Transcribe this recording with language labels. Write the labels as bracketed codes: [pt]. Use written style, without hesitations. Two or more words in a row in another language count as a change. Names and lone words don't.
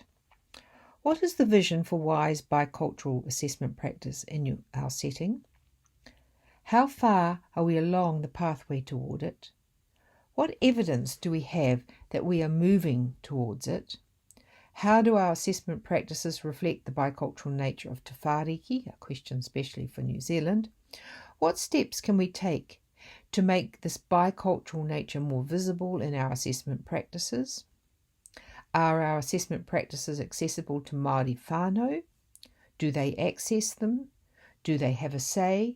[en] What is the vision for wise bicultural assessment practice in our setting? How far are we along the pathway toward it? What evidence do we have that we are moving towards it? How do our assessment practices reflect the bicultural nature of te whāriki, a question especially for New Zealand? What steps can we take to make this bicultural nature more visible in our assessment practices? Are our assessment practices accessible to Māori whānau? Do they access them? Do they have a say?